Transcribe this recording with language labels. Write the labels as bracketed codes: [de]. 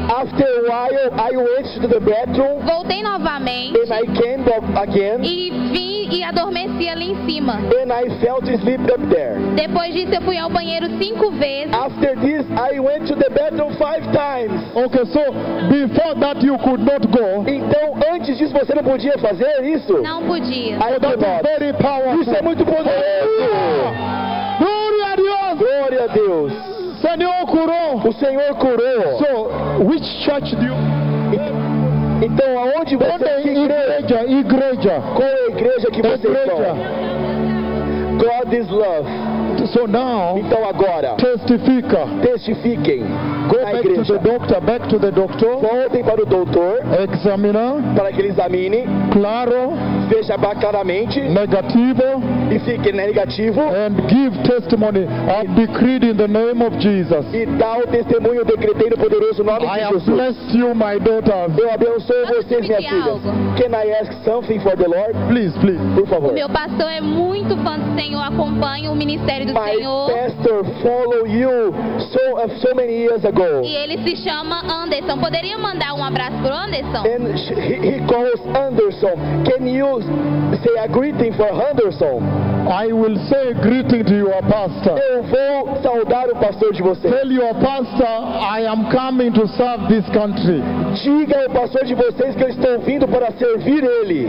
[en] After a while, I went to the bedroom. [pt] Voltei novamente. [en] And I came back again. [pt] E vi e adormeci ali em cima. [en] And I fell to sleep up there. [pt] Depois disso, eu fui ao banheiro 5 vezes. [en] After this, I went to the bedroom 5 times. Okay, so before that, you could not go. [pt] Então, antes disso, você não podia fazer isso? Não podia. [en] I thought that's very powerful. [pt] Isso é muito poderoso. Glória a Deus. Glória a Deus. Senhor curou. O Senhor curou. [en] So, which church do you? [pt] Então, aonde você é? Igreja. Qual é a igreja que você está? [en] God is love. So now, [pt] então agora, testifiquem. [en] Go back [pt] igreja. [en] To the doctor. Back to the doctor. [pt] Voltem para o doutor. Examina. Para que ele examine. Claro. Veja claramente. Negativo. E fique negativo. [en] And give testimony. I've decreed in the name of Jesus. [pt] E dá o testemunho, decretei no poderoso nome de Jesus. [en] I bless you, my daughters. [pt] Eu abençoo vocês, minhas filhas. [en] Can I ask something for the Lord? Please. [pt] Por favor. O meu pastor é muito fã do Senhor. Acompanha o ministério. [en] My pastor follow you so many years ago. [pt] E ele se chama Anderson. Poderia mandar um abraço pro Anderson? [en] And he calls Anderson. Can you say a greeting for Anderson? I will say a greeting to your pastor. [pt] Eu vou saudar o pastor de vocês. [en] Tell your pastor I am coming to serve this country. [pt] Diga ao pastor de vocês que eu estou vindo para servir ele.